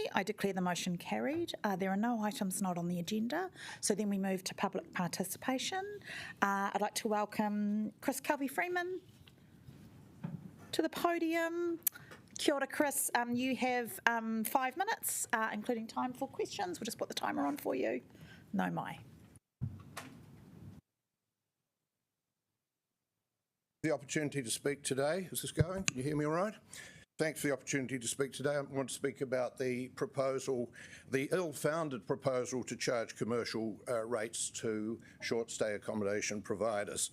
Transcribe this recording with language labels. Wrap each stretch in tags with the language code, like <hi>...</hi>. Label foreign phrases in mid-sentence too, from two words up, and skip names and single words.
<en>I declare the motion carried. There are no items not on the agenda, so then we move to public participation. I'd like to welcome Chris Kelvey-Freeman to the podium.</en> <mi>Kia ora, Chris.</mi> <en>You have 5 minutes, including time for questions. We'll just put the timer on for you.</en> <mi>No mai.</mi> <en>the opportunity to speak today. Is this going? Can you hear me all right? Thanks for the opportunity to speak today. I want to speak about the proposal, the ill-founded proposal to charge commercial rates to short-stay accommodation providers.</en>